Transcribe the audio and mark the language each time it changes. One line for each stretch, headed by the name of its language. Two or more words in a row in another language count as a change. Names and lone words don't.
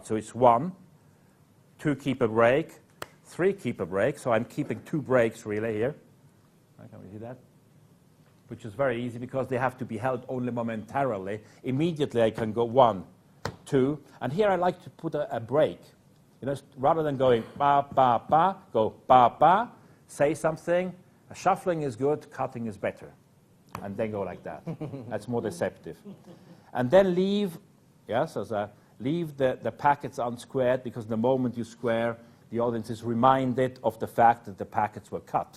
English: So it's 1, 2, keep a break, 3, keep a break. So I'm keeping 2 breaks really here. Can we see that? Which is very easy because they have to be held only momentarily. Immediately I can go 1, 2, and here I like to put a break. You know, rather than going ba, ba, ba, go ba, ba, say something. Shuffling is good, cutting is better. And then go like that. That's more deceptive. And then leave, leave the packets unsquared, because the moment you square, the audience is reminded of the fact that the packets were cut.